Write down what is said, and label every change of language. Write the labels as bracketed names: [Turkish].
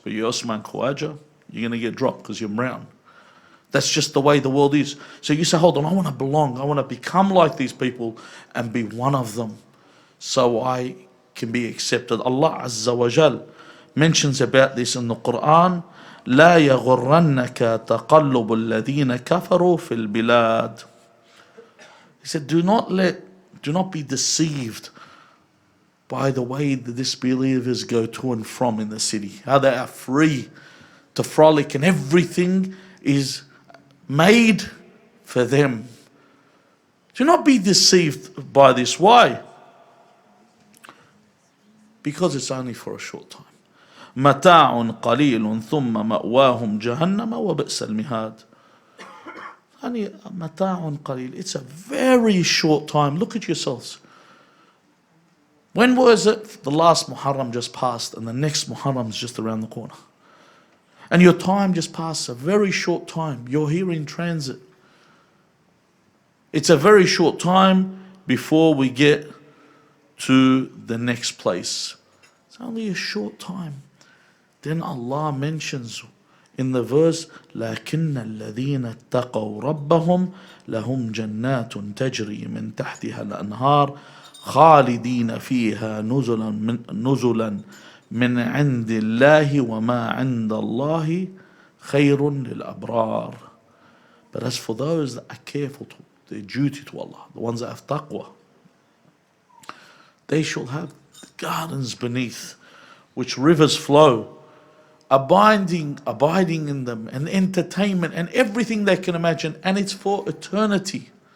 [English] But you're Osman Khawaja, you're going to get dropped because you're brown. That's just the way the world is. So you say, hold on, I want to belong. I want to become like these people and be one of them so I can be accepted. Allah Azza wa Jal mentions about this in the Quran. [Arabic] لا يغرنك تقلب الذين كفروا في البلاد. [English] He said, do not be deceived by the way the disbelievers go to and from in the city. How they are free to frolic and everything is made for them. Do not be deceived by this. Why? Because it's only for a short time. [Arabic] متاع قليل ثم مأواهم جهنم وبئس المهاد. [English] Only [Arabic] متاع قليل. [English] It's a very short time. Look at yourselves. When was it? The last Muharram just passed and the next Muharram is just around the corner. And your time just passed, a very short time. You're here in transit. It's a very short time before we get to the next place. It's only a short time. Then Allah mentions in the verse, [Arabic] لَكِنَّ الَّذِينَ اتَّقَوْا رَبَّهُمْ لَهُمْ جَنَّاتٌ تَجْرِي مِنْ تَحْتِهَا الْأَنْهَارُ خَالِدِينَ فِيهَا نُزُلًا من عند الله وما عند الله خير للأبرار. [English] But as for those that are careful to their duty to Allah, the ones that have taqwa, they shall have gardens beneath which rivers flow, abiding in them, and entertainment and everything they can imagine, and it's for eternity.